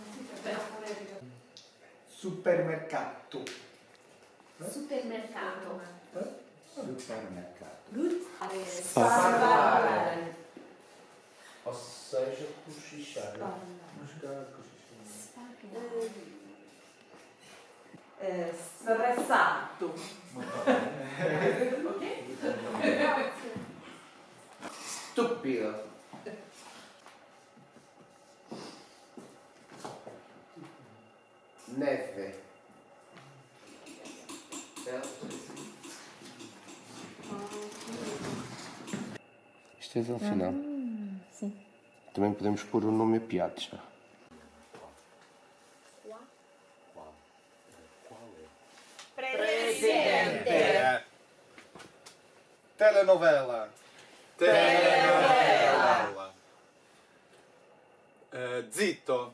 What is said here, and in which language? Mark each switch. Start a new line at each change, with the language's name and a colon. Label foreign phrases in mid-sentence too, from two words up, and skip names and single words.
Italian: Supermercato. Supermercato. Supermercato.
English: Good.
Italian: Sparare.
Portuguese: Ou seja, cochichar.
Italian: Stressato. Stupido. Neve.
Portuguese: Isto é ao final. Sim. Também podemos pôr o nome a piados.
Italian: Presidente. Telenovela. Telenovela. Zitto.